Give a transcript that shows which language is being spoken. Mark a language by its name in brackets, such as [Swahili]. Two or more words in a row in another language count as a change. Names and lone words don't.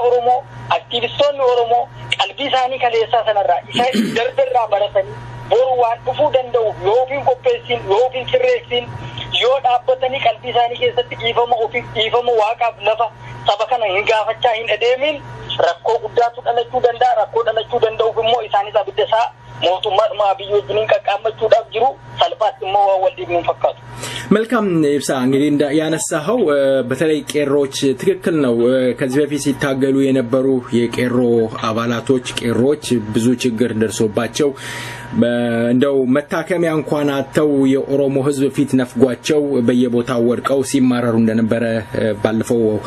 [Oromo] Oromoo aktiivistoonni Oromoo qalbii isaanii kaleessaa sanarraa isa darberraa baratanii boru waan dhufuu danda'u yoo ofiin qopheessin yoo ofiin sirreessin yoo dhaabbatanii qalbii isaanii keessatti dhiifama waaqaaf lafa saba kana hin gaafachaa hin adeemin rakkoo guddaatu dhalachuu danda'a rakkoo dhalachuu danda'uuf immoo isaanis abidda isaa mootummaa biyya wajjin qaqqaammachuudhaaf jiru salphaatti immoo waan wal dhiibnuun fakkaatu. [Amharic] መልካም ኢብሳ እንግዲህ ያነሳኸው በተለይ ቄሮች ትክክል ነው ከዚህ በፊት ሲታገሉ የነበሩ የቄሮ ቄሮች ብዙ ችግር ደርሶባቸው እንደው መታከሚያ እንኳን አጥተው የኦሮሞ ህዝብ ፊት ነፍጓቸው በየቦታው ወድቀው ሲማረሩ እንደነበረ ባለፈው